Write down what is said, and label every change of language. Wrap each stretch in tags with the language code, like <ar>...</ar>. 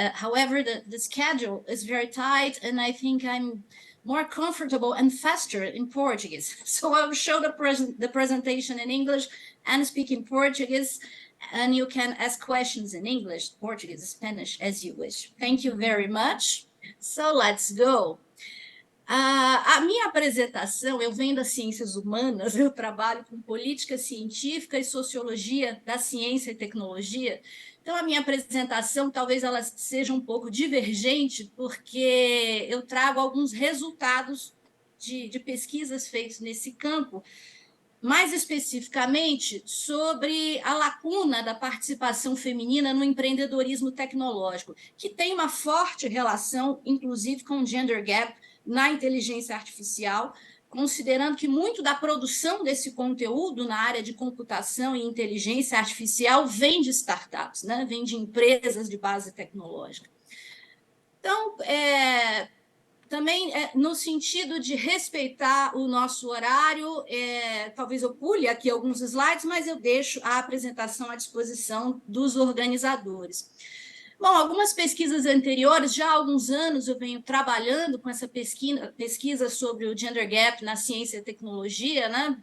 <en>However, the schedule is very tight, and I think I'm more comfortable and faster in Portuguese. So I will show the presentation in English and speak in Portuguese, and you can ask questions in English, Portuguese, Spanish, as you wish. Thank you very much. So let's go.</en> <pt>A minha apresentação, eu venho das ciências humanas, eu trabalho com política científica e sociologia da ciência e tecnologia. Então, a minha apresentação, talvez ela seja um pouco divergente, porque eu trago alguns resultados de pesquisas feitas nesse campo, mais especificamente sobre a lacuna da participação feminina no empreendedorismo tecnológico, que tem uma forte relação, inclusive, com o gender gap na inteligência artificial, considerando que muito da produção desse conteúdo na área de computação e inteligência artificial vem de startups, né? Vem de empresas de base tecnológica. Então, também no sentido de respeitar o nosso horário, talvez eu pule aqui alguns slides, mas eu deixo a apresentação à disposição dos organizadores. Bom, algumas pesquisas anteriores, já há alguns anos eu venho trabalhando com essa pesquisa sobre o gender gap na ciência e tecnologia, né?</pt>